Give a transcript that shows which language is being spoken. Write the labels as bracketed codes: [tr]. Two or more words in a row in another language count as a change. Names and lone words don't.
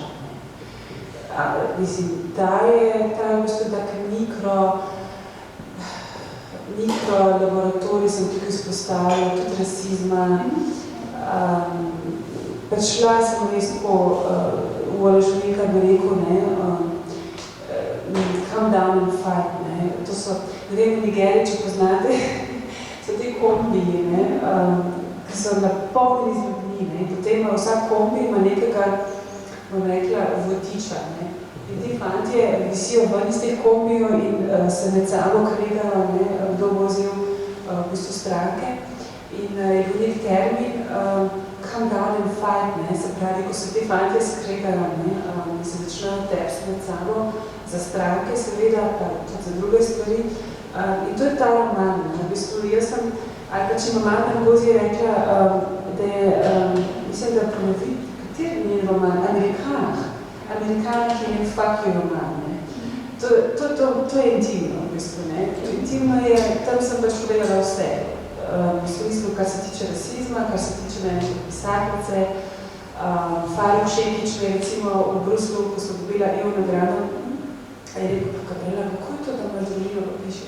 [sl] Mislim, ta je v bistvu tak mikro-laboratorij sem tukaj izpostavila, tudi rasizma. Šla sem res tako v Alešnika, bi rekel, [en] come down and fight. [sl] To so, ne vem, v Nigeriji, če poznate, so te kombiji, ki so napolnili z ljudmi. Potem vsak kombi ima nekega, bom rekla, vodiča. In ti fantje visijo ven iz teh kombijo in se med sabo kregajo, kdo bo vzel v bistvu stranke. In je bil nek termin [en] come down and fight, [sl] se pravi, ko se te fantje skregajo, se začnejo tepsti med sabo za stranke, seveda, pa tudi za druge stvari. In to je ta roman. V bistvu jaz sem, ali pa če mama Nangozi je rekla, da je, mislim, da ponovi, kateri njen roman? Amerikanah je njen [en] fuck you [sl] roman. To je intimno, v bistvu. Intimno je, tam sem pač povedala vse. V smislu, kar se tiče rasizma, kar se tiče pisateljice. Faruk Šekić me je recimo v Bruslu, ko so dobila EU nagrado, je rekel, pa Gabriela, kako je to, da imaš družino, pa pišeš?